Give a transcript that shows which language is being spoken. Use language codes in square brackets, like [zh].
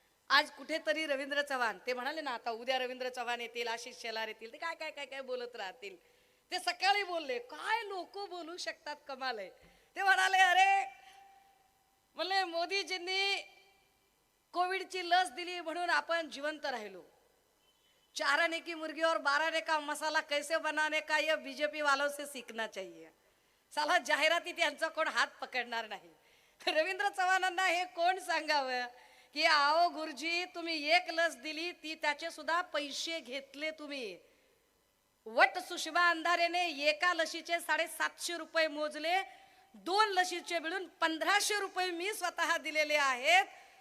[mr] आज कुठेतरी रवींद्र चव्हाण ते म्हणाले ना, आता उद्या रवींद्र चव्हाण येतील, आशिष शेलार येतील, ते काय काय काय काय बोलत राहतील. ते सकाळी बोलले, काय लोक बोलू शकतात, कमाल आहे. ते म्हणाले, अरे म्हणले मोदीजींनी कोविडची लस दिली म्हणून आपण जिवंत राहिलो. [hi] 4 आने की मुर्गी और 12 आने का मसाला कैसे बनाने का ये बीजेपी वालों से सीखना चाहिए. [mr] साला जाहिराती त्यांचा कोण हात पकडणार नाही. रवींद्र चव्हाणांना हे कोण सांगावं की [hi] आओ गुरुजी, [mr] तुम्ही एक लस दिली, ती त्याचे सुद्धा पैसे घेतले तुम्ही. वट सुषमा अंधारेने एका लशीचे 750 रुपये मोजले, 2 लशीचे मिळून 1500 रुपये मी स्वतः दिलेले आहेत.